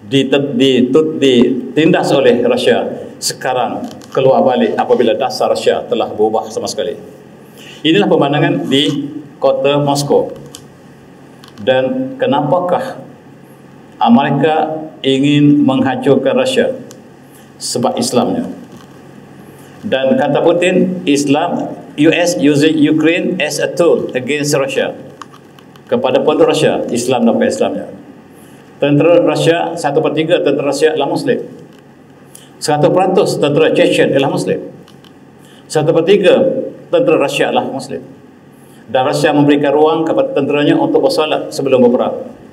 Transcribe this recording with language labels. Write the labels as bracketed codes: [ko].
[ms] Ditindas oleh Rusia, sekarang keluar balik apabila dasar Rusia telah berubah sama sekali. Inilah pemandangan di kota Moskow. Dan kenapakah Amerika ingin menghancurkan Rusia? Sebab Islamnya. Dan kata Putin, [en] US using Ukraine as a tool against Russia. [ms] Kepada penduduk Rusia, Islam dan Islamnya. Tentera Rusia, 1/3 tentera Rusia adalah Muslim. 100% tentera Chechen adalah Muslim. 1/3 tentera Rusia adalah Muslim. Dan Rusia memberikan ruang kepada tenteranya untuk bersolat sebelum berperang.